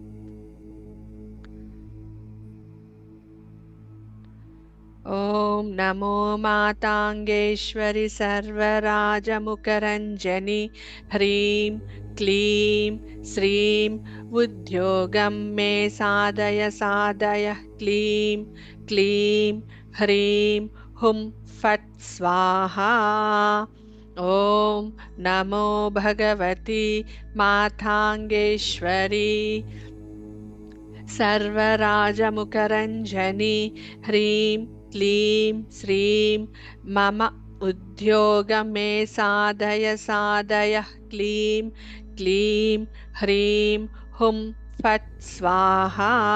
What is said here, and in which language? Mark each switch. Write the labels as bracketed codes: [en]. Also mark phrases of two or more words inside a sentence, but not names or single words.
[sa] ఓం నమో మాతాంగేశ్వరి సర్వరాజముఖరంజని హ్రీం క్లీం శ్రీం ఉద్యోగం మే సాధయ సాధయ క్లీం క్లీం హ్రీం హుం ఫట్ స్వాహా. ఓం నమో భగవతి మాతాంగేశ్వరి सर्वराजमुखरञ्जनी ह्रीं क्लीं श्रीं मम उद्योगमे साधय साधय क्लीं क्लीं ह्रीं हुं फट् स्वाहा.